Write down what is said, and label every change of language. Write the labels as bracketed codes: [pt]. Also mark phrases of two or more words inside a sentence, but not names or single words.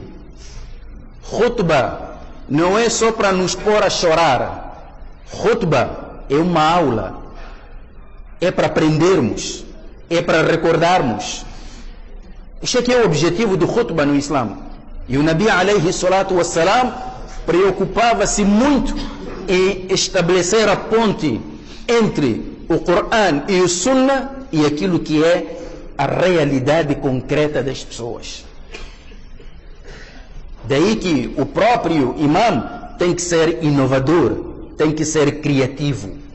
[pt] Khutbah não é só para nos pôr a chorar. Khutbah é uma aula. É para aprendermos. É para recordarmos. Este aqui é o objetivo do khutbah no Islã. E o Nabi [ar] عليه الصلاة والسلام [pt] preocupava-se muito em estabelecer a ponte entre o Corão e o Sunnah e aquilo que é a realidade concreta das pessoas. Daí que o próprio imam tem que ser inovador, tem que ser criativo.